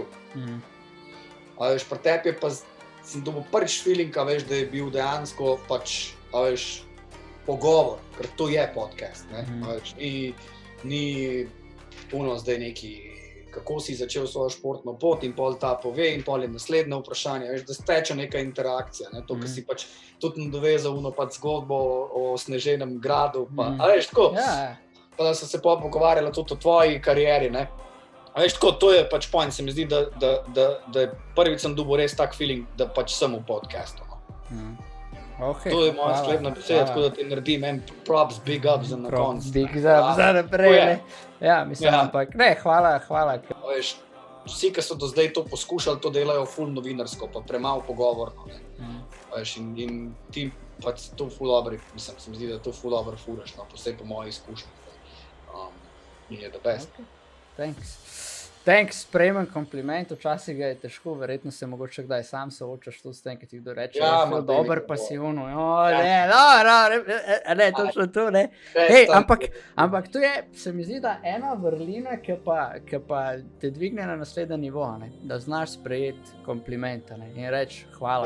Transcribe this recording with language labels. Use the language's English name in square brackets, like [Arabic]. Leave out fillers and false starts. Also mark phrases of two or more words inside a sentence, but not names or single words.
[Slovenian] A veš, pri tebi je pa, sem dobil prvič feeling, a veš, da je bil dejansko pač, a veš, pogovor, ker to je podcast, ne, a veš, ni puno zdaj neki, kako si začel svojo športno pot in pol ta pove in pol je naslednje vprašanje, veš, da steče neka interakcija, ne, to, ki si pač tudi nadovezal uno pač zgodbo o sneženem gradu, pa, a veš, tako, pa da so se pogovarjali tudi o tvoji karieri, ne. A veš, tako, to je pač point, se mi zdi, da je prvič sem dobil res tak feeling, da pač sem v podcastu, no. Okay, to je moja sklepna beseda, tako da ti naredim en props, [English] big up [Slovenian] za na koncu. [English] Big up [Slovenian] za naprej, ne. Ja, mislim, ampak, ne, hvala. A veš, vsi, ki so do zdaj to poskušali, to delajo ful novinarsko, pa premalo pogovorno, ne. A veš, in ti pač to ful dobro, mislim, se mi zdi, da to ful dobro furaš, no, posebej po moji izkušnji. In je [English] the best. [Slovenian] Okay. Thanks, sprejmem kompliment, včasih ga je težko, verjetno se mogoče kdaj sam soočaš tudi s tem, ki ti kdo reče, da je dober pasivno, ne, točno to, ne. Hej, ampak to je, se mi zdi, da ena vrlina, ki pa te dvigne na naslednji nivo, ne, da znaš sprejeti komplimenta, ne, in reči hvala.